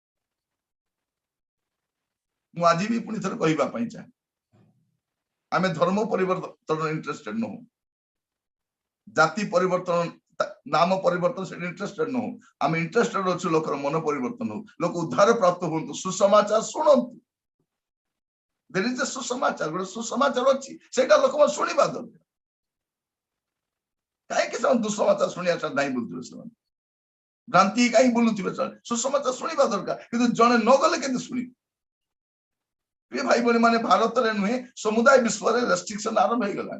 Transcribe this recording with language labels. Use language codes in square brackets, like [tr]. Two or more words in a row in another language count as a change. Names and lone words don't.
[or] ମୁଁ ଆଜି ବି ପୁଣି ଥରେ କହିବା ପାଇଁ ଚାହେଁ, ଆମେ ଧର୍ମ ପରିବର୍ତ୍ତନ ଇଣ୍ଟରେଷ୍ଟେଡ ନୁହଁ, ଜାତି ପରିବର୍ତ୍ତନ, ନାମ ପରିବର୍ତ୍ତନ ସେଠି ଇଣ୍ଟରେଷ୍ଟେଡ ନୁହଁ। ଆମେ ଇଣ୍ଟରେଷ୍ଟେଡ ଅଛୁ ଲୋକର ମନ ପରିବର୍ତ୍ତନ ହଉ, ଲୋକ ଉଦ୍ଧାର ପ୍ରାପ୍ତ ହୁଅନ୍ତୁ, ସୁସମାଚାର ଶୁଣନ୍ତୁ। [en] there is a [or] ସୁସମାଚାର, ଗୋଟେ ସୁସମାଚାର ଅଛି, ସେଇଟା ଲୋକମାନେ ଶୁଣିବା ଦରକାର। କାହିଁକି ସେମାନେ ଦୁଃସମାଚାର ଶୁଣିବା ନାହିଁ ବୁଲୁଥିବେ? ସେମାନେ ଭ୍ରାନ୍ତି କାହିଁକି ବୁଲୁଥିବେ? ସୁସମାଚାର ଶୁଣିବା ଦରକାର, କିନ୍ତୁ ଜଣେ ନ ଗଲେ କେମିତି ଶୁଣିବେ? ପ୍ରିୟ ଭାଇ ଭଉଣୀ ମାନେ, ଭାରତରେ ନୁହେଁ ସମୁଦାୟ ବିଶ୍ୱରେ ରେଷ୍ଟ୍ରିକ୍ସନ ଆରମ୍ଭ ହେଇଗଲାଣି।